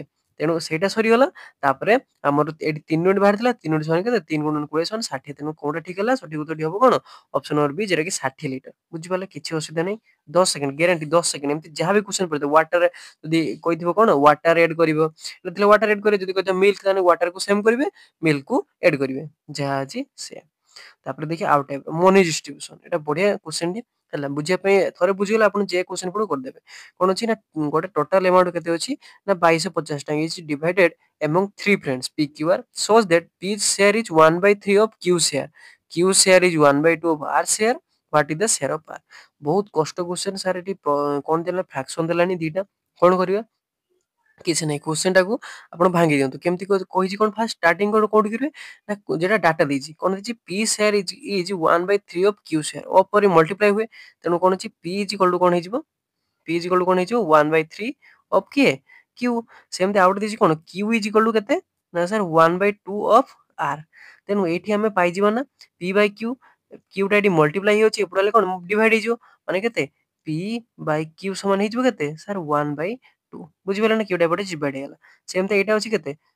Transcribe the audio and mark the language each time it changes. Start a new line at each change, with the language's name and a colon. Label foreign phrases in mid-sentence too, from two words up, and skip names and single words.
Odia: ତେଣୁ ସେଇଟା ସରିଗଲା ତାପରେ ଆମର ଏଠି 3 ୟୁନିଟ୍ ବାହାରିଥିଲା 3 ୟୁନିଟ୍ ସମାନ କେତେ 3 ଗୁଣନ 20 ସମାନ 60 ତେଣୁ କୋଉଟା ଠିକ ହେଲା ସଠିକ ଉତ୍ତରଟି ହବ କଣ
English: option number
Odia: ବି যেটা କି 60 ଲିଟର ବୁଝିପାରିଲେ କିଛି ଅସୁବିଧା ନାହିଁ 10
English: second guarantee
Odia: 10 ସେକେଣ୍ଡ ଏମିତି ଯାହା ବି କ୍ୱେଶ୍ଚନ ପଡିଥିବ ୱାଟର ଯଦି କହିଥିବ କଣ
English: water add
Odia: କରିବ ନଥିଲେ
English: water add
Odia: କରିବେ ଯଦି କହିଥିବ ମିଲ୍କ ତାହେଲେ ୱାଟର କୁ ସେମ୍ କରିବେ ମିଲ୍କ କୁ ଏଡ୍ କରିବେ ଯାହା ଅଛି ସେ ତାପରେ ଦେଖିବା ଆଉ
English: type money distribution
Odia: ଏଟା ବଢିଆ କ୍ୱେଶ୍ଚନ ଟି ହେଲା ବୁଝିବା ପାଇଁ ଥରେ ବୁଝିଗଲେ ଆପଣ ଯେ କ୍ୱେଶ୍ଚନ ପଡୁ କରିଦେବେ କଣ ଅଛି ନା ଗୋଟେ
English: total amount
Odia: କେତେ ଅଛି ନା 2250 ଟଙ୍କା
English: is divided
Odia: among 3
English: friends PQR shows that P's share is 1/3 of Q share Q share is 1/2 of R share what is the share of R
Odia: ବହୁତ କଷ୍ଟ क्वेश्चन ସାର୍ ଏଠି କଣ ଦେଲା ଫ୍ରାକ୍ସନ ଦେଲାନି ଦିଟା କଣ କରିବା କିଛି ନାହିଁ क्वेश्चन ଟାକୁ ଆପଣ ଭାଙ୍ଗି ଦିଅନ୍ତୁ କେମିତି କହିଛି କଣ
English: first starting
Odia: କଣ କୋଉଠି କରିବେ ନା ଯେଟା ଡାଟା ଦେଇଛି କଣ ଦେଇଛି
English: P share is 1/3 of Q share of
Odia: ପରେ ମଲ୍ଟିପ୍ଲାଏ ହୁଏ ତେଣୁ କଣ ଅଛି
English: P is equal to
Odia: କଣ ହେଇଯିବ
English: P is equal to
Odia: କଣ ହେଇଯିବ 1/3 of କିଏ Q ସେମିତି ଆଉ ଗୋଟେ ଦେଇଛି କଣ
English: Q is equal to
Odia: କେତେ ନା ସାର୍ 1/2 of R ତେଣୁ ଏଇଠି ଆମେ ପାଇଯିବା ନା
English: P by Q
Odia: Q ଟା ଏଠି ମଲ୍ଟିପ୍ଲାଏ ହେଇଯାଉଛି ଏପଟେ ହେଲେ କଣ ଡିଭାଇଡ ହେଇଯିବ ମାନେ କେତେ
English: P by Q
Odia: ସମାନ ହେଇଯିବ କେତେ ସାର୍ 1/2 ବୁଝିପାରିଲେ ନା Q ଟା ଏପଟେ ଡିଭାଇଡ ହେଇଗଲା ସେମିତି ଏଇଟା ଅଛି କେତେ